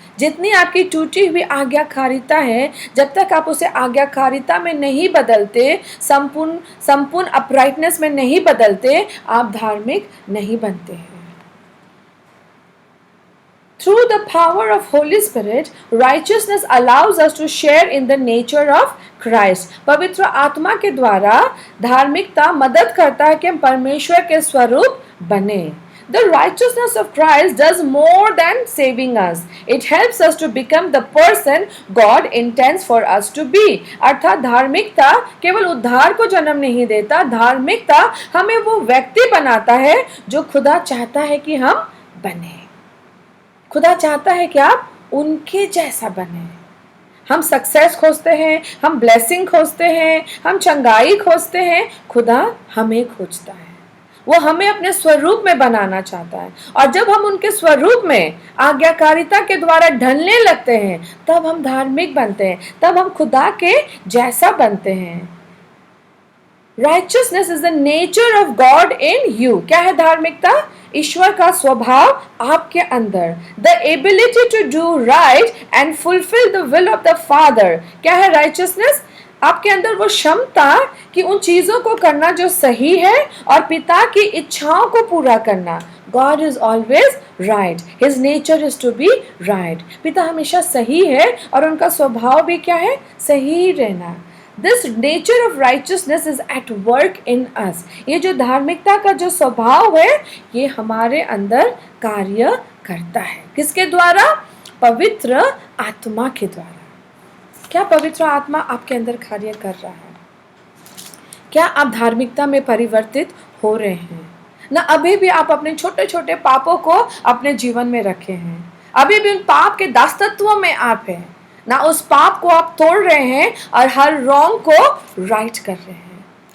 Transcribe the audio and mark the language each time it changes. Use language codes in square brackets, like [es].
[hi] जितनी आपकी टूटी हुई आज्ञाकारिता है, जब तक आप उसे आज्ञाकारिता में नहीं बदलते, संपूर्ण अपराइटनेस में नहीं बदलते, आप धार्मिक नहीं बनते हैं। [en] Through the power of Holy Spirit, righteousness allows us to share in the nature of Christ. [hi] पवित्र आत्मा के द्वारा धार्मिकता मदद करता है कि हम परमेश्वर के स्वरूप बने। [en] The righteousness of Christ does more than saving us. It helps us to become the person God intends for us to be. [hi] अर्थात धार्मिकता केवल उद्धार को जन्म नहीं देता, धार्मिकता हमें वो व्यक्ति बनाता है जो खुदा चाहता है कि हम बने। खुदा चाहता है कि आप उनके जैसा बने। हम सक्सेस खोजते हैं, हम ब्लेसिंग खोजते हैं, हम चंगाई खोजते हैं, खुदा हमें खोजता है। वो हमें अपने स्वरूप में बनाना चाहता है, और जब हम उनके स्वरूप में आज्ञाकारिता के द्वारा ढलने लगते हैं, तब हम धार्मिक बनते हैं, तब हम खुदा के जैसा बनते हैं। [en] Righteousness is the nature of God in you. [hi] क्या है धार्मिकता? ईश्वर का स्वभाव आपके अंदर। [en] The ability to do right and fulfill the will of the Father. [hi] क्या है righteousness? आपके अंदर वो क्षमता कि उन चीजों को करना जो सही है और पिता की इच्छाओं को पूरा करना। [en] God is always right. His nature is to be right. [hi] पिता हमेशा सही है और उनका स्वभाव भी क्या है? सही ही रहना। [en] This nature of righteousness is at work in us. [hi] ये जो धार्मिकता का जो स्वभाव है, ये हमारे अंदर कार्य करता है। किसके द्वारा? पवित्र आत्मा के द्वारा। क्या पवित्र आत्मा आपके अंदर कार्य कर रहा है? क्या आप धार्मिकता में परिवर्तित हो रहे हैं? ना अभी भी आप अपने छोटे छोटे पापों को अपने जीवन में रखे हैं, अभी भी उन पाप के दासत्वों में आप हैं, ना उस पाप को आप तोड़ रहे हैं और हर रॉन्ग को राइट कर रहे हैं।